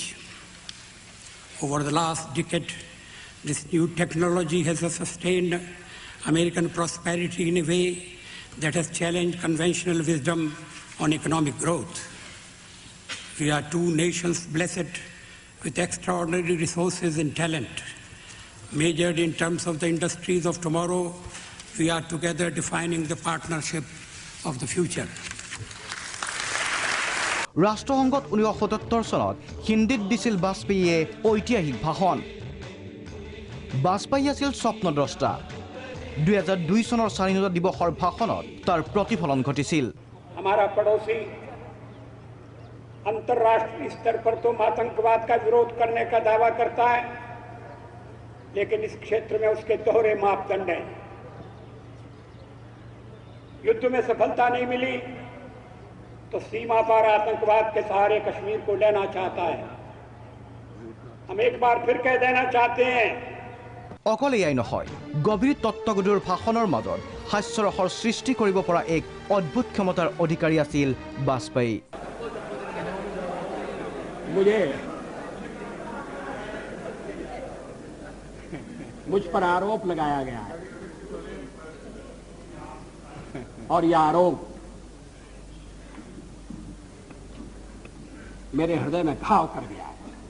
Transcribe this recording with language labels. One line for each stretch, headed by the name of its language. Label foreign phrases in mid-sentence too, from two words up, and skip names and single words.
English: Over the last decade, this new technology has sustained American prosperity in a way that has challenged conventional wisdom on economic growth. We are two nations blessed with extraordinary resources and talent. Measured in terms of the industries of tomorrow, we are together defining the partnership of the future.
Assamese: ৰাষ্ট্ৰসংঘত 1977 চনত হিন্দীত দিছিল বাজপেয়ীয়ে ঐতিহাসিক ভাষণ। বাজপেয়ী আছিল স্বপ্নদ্ৰষ্টা। 2002 চনৰ স্বাধীনতা দিৱসৰ ভাষণত তাৰ প্ৰতিফলন ঘটিছিল।
Hindi: हमारा पड़ोसी अंतर्राष्ट्रीय स्तर पर तो आतंकवाद का विरोध करने का दावा करता है, लेकिन इस क्षेत्र में उसके दोहरे मापदंड हैं। युद्ध में सफलता नहीं मिली तो सीमा पार आतंकवाद के सहारे कश्मीर को लेना चाहता है। हम एक बार फिर कह देना चाहते हैं,
Assamese: অকল এয়াই নহয়, গভীৰ তত্ত্বগধুৰ ভাষণৰ মাজত হাস্যৰসৰ সৃষ্টি কৰিব পৰা এক অদ্ভুত ক্ষমতাৰ অধিকাৰী আছিল বাজপেয়ী।
Hindi: मुझ पर आरोप लगाया गया है और यह आरोप मेरे हृदय में घाव कर गया है।